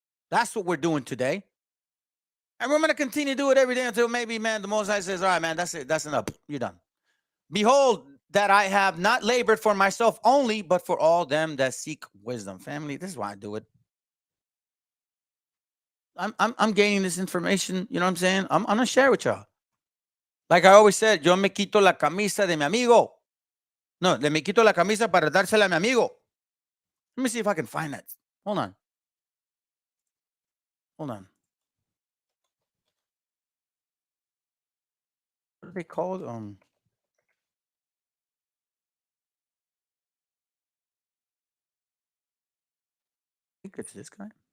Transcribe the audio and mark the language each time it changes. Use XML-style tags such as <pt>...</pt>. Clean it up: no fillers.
<en>That's what we're doing today. And we're going to continue to do it every day until maybe, man, the Most High says, all right, man, that's it. That's enough. You're done. Behold, that I have not labored for myself only, but for all them that seek wisdom. Family, this is why I do it. I'm gaining this information, you know what I'm saying? I'm going to share with y'all. Like I always said,</en> <es>yo me quito la camisa de mi amigo. No, le me quito la camisa para dársela a mi amigo.</es> <en>Let me see if I can find that. Hold on. Hold on. are they called? I think it's this guy.</en>